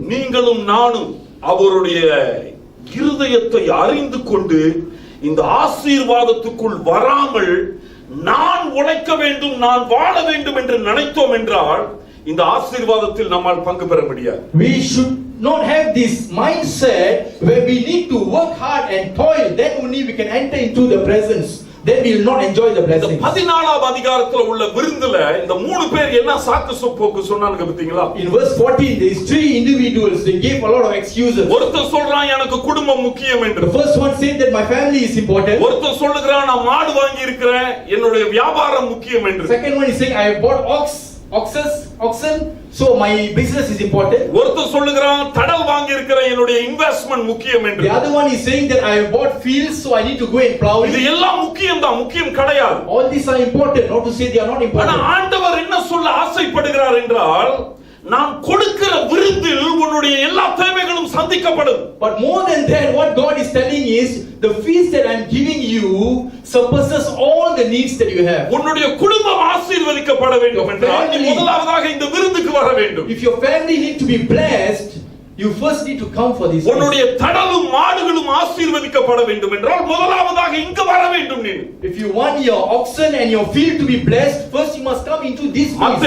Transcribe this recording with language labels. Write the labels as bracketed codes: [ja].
[ta] நீங்களும் நானும் அவருடைய இருதயத்தை அறிந்து கொண்டு இந்த ஆசீர்வாதத்துக்குள் வராமல் நான் உழைக்க வேண்டும், நான் வாழ வேண்டும் என்று நினைத்தோம் என்றால் இந்த ஆசீர்வாதத்தில் நம்மால் பங்கு பெற முடியாது. [en] We should not have this mindset where we need to work hard and toil, then only we can enter into the presence. Then we will not enjoy the blessings. [ta] 14ஆம் அதிகாரத்துல உள்ள விருந்துல இந்த மூணு பேர் என்ன சாக்கு போக்கு சொன்னாங்க பாத்தீங்களா? [en] In verse 14 there is three individuals, they gave a lot of excuses. [ta] ஒருத்தன் சொல்றான் எனக்கு குடும்பம் முக்கியம் என்று. [en] The first one said that my family is important. [ta] ஒருத்தன் சொல்லுகிறான் நான் மாடு வாங்கி இருக்கிறேன், என்னுடைய வியாபாரம் முக்கியம் என்று. [en] Second one is saying I have bought oxen, so my business is important. [ta] ஒருத்தன் சொல்லுகிறான் தடல் வாங்கி இருக்கிறேன், என்னுடைய இன்வெஸ்ட்மென்ட் முக்கியம் என்று. [en] The other one is saying that I have bought fields, so I need to go and plow it. [ta] இது எல்லாம் முக்கியம் தான், முக்கியம் கிடையாது. [en] All these are important, not to say they are not important. [ta] ஆனா ஆண்டவர் என்ன சொல்ல ஆசைப்படுகிறார் என்றால், நான் கொடுக்கிற விருந்தில் உன்னுடைய எல்லா தேவைகளும் சந்திக்கப்படும். [en] But more than that, what God is telling is, the feast that I am giving you surpasses all the needs that you have. [ta] உன்னுடைய குடும்பம் ஆசீர்வதிக்கப்பட வேண்டும் என்றால் நீ முதலாவதாக இந்த விருந்துக்கு வர வேண்டும். [en] If your family need to be blessed, you first need to come for this. [ta] உன்னுடைய தடலும் மாடுகளும் ஆசீர்வதிக்கப்பட வேண்டும் என்றால் முதலாவதாக இங்க வர வேண்டும் நீ. [en] If you want your oxen and your field to be blessed, first you must come into this feast.